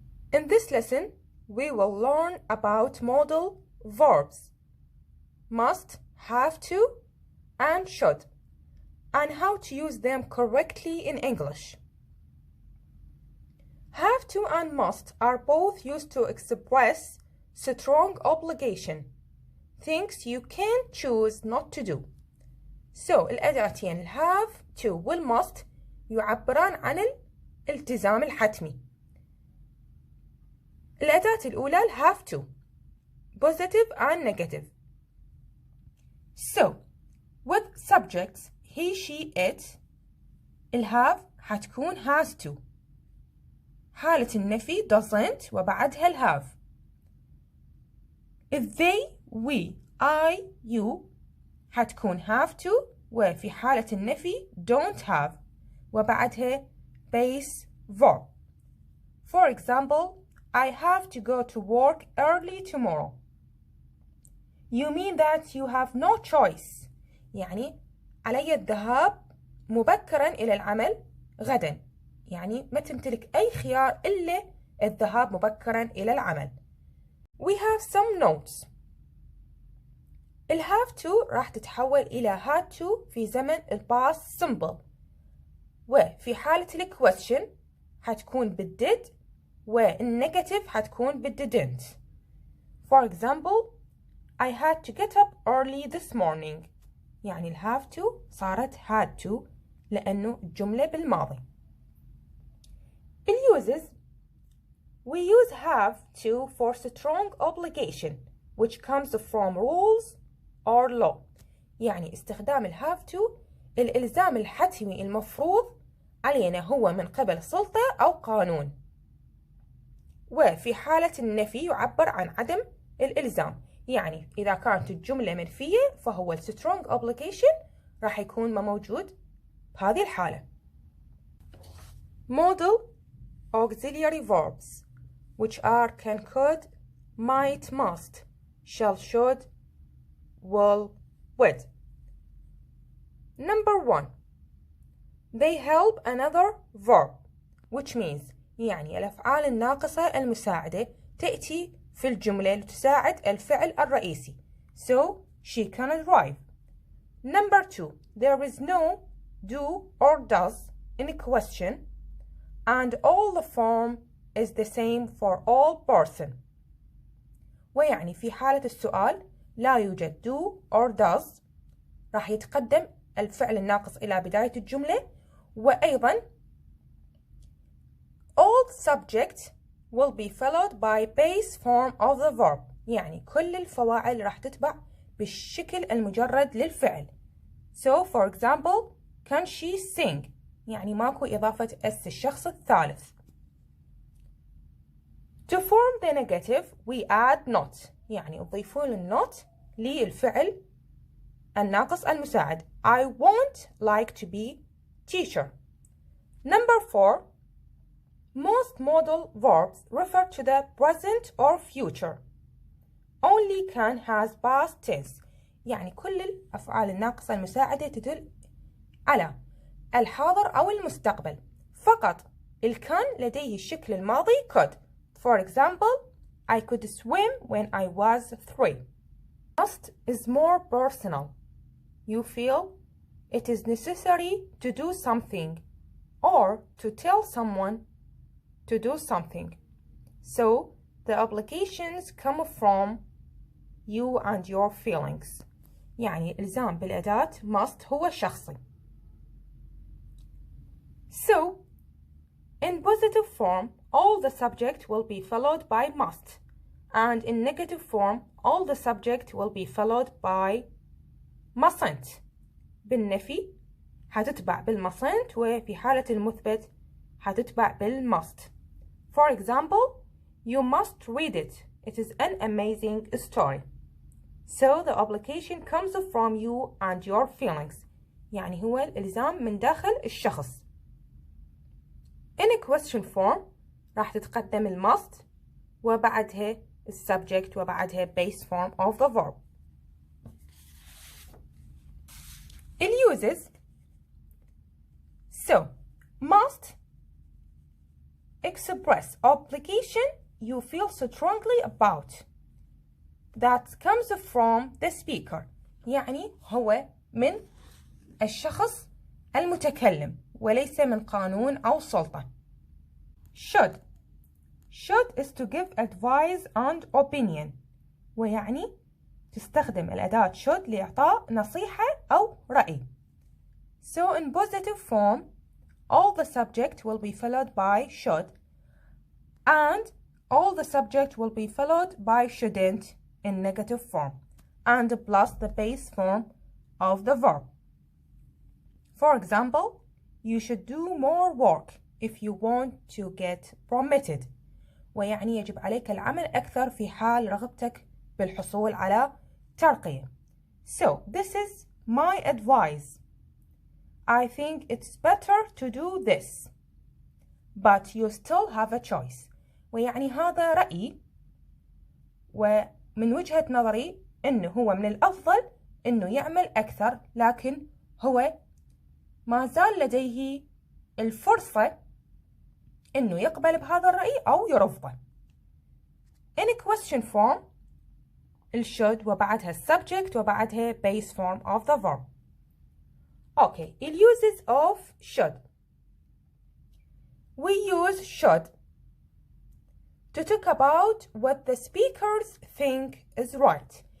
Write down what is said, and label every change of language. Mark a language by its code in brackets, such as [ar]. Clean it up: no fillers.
[en] In this lesson, we will learn about modal verbs must, have to, and should, and how to use them correctly in English. Have to and must are both used to express strong obligation, things you can't choose not to do. [ar] So الأداتين have to والmust يعبران عن الالتزام الحتمي. الأداة الأولى [en] have to positive and negative. So with subjects he, she, it have [ar] حتكون [en] has to. [ar] حالة النفي doesn't وبعدها have. [en] If they, we, I, you حتكون have to [ar] وفي حالة النفي [en] don't have وبعدها base verb. For example, I have to go to work early tomorrow. You mean that you have no choice. [ar] يعني علي الذهاب مبكرا إلى العمل غدا. يعني ما تمتلك أي خيار إلا الذهاب مبكرا إلى العمل. [en] We have some notes. ال have to [ar] راح تتحول إلى [en] had to [ar] في زمن ال [en] past simple. [ar] وفي حالة ال question حتكون بال did والنيجاتيف حتكون بال didn't. [en] For example, I had to get up early this morning. [ar] يعني ال have to صارت had to لأنه الجملة بالماضي. [en] ال uses we use have to for strong obligation which comes from rules or law. [ar] يعني استخدام ال have to الإلزام الحتمي المفروض علينا هو من قبل سلطة أو قانون. وفي حالة النفي يعبر عن عدم الإلزام. يعني إذا كانت الجملة منفية فهو ال strong obligation راح يكون ما موجود بهذه الحالة. [en] Modal auxiliary verbs which are can, could, might, must, shall, should, will, would. Number 1. They help another verb which means [ar] يعني الأفعال الناقصة المساعدة تأتي في الجملة لتساعد الفعل الرئيسي. [en] So she can drive. Number 2. There is no do or does in a question and all the form is the same for all person. [ar] ويعني في حالة السؤال لا يوجد do or does راح يتقدم الفعل الناقص إلى بداية الجملة. وأيضا [en] all subject will be followed by base form of the verb. [ar] يعني كل الفواعل راح تتبع بالشكل المجرد للفعل. [en] So for example, can she sing؟ [ar] يعني ماكو إضافة اس الشخص الثالث. [en] To form the negative we add not. [ar] يعني نضيفون النوت للفعل الناقص المساعد. [en] I won't like to be teacher. Number 4. Most modal verbs refer to the present or future. Only can has past tense. [ar] يعني كل الأفعال الناقصة المساعدة تدل على الحاضر أو المستقبل. فقط الكان لديه الشكل الماضي could. [en] For example, I could swim when I was 3. Must is more personal. You feel it is necessary to do something or to tell someone to do something. So the obligations come from you and your feelings. [ar] يعني إلزام بالأداة must هو شخصي. [en] So in positive form all the subject will be followed by must and in negative form all the subject will be followed by mustn't. [ar] بالنفي حتتبع بالmustn't وفي حالة المثبت حتتبع بالmust. [en] For example, you must read it. It is an amazing story. So the obligation comes from you and your feelings. [ar] يعني هو الإلزام من داخل الشخص. [en] In a question form [ar] راح تتقدم المust وبعدها السبجكت وبعدها [en] base form of the verb. uses. So must express obligation you feel strongly about that comes from the speaker. [ar] يعني هو من الشخص المتكلم وليس من قانون أو سلطة. [en] Should. Should is to give advice and opinion. [ar] ويعني تستخدم الأداة should لإعطاء نصيحة أو رأي. [en] So in positive form, all the subject will be followed by should, and all the subject will be followed by shouldn't in negative form, and plus the base form of the verb. For example, you should do more work if you want to get promoted. [ar] ويعني يجب عليك العمل أكثر في حال رغبتك بالحصول على ترقية. [en] So this is my advice. I think it's better to do this, but you still have a choice. [ar] ويعني هذا رأيي، ومن وجهة نظري إنه هو من الأفضل إنه يعمل أكثر، لكن هو ما زال لديه الفرصة إنه يقبل بهذا الرأي أو يرفضه. [en] In question form should وبعدها subject وبعدها base form of the verb. Okay, uses of should. We use should to talk about what the speakers think is right.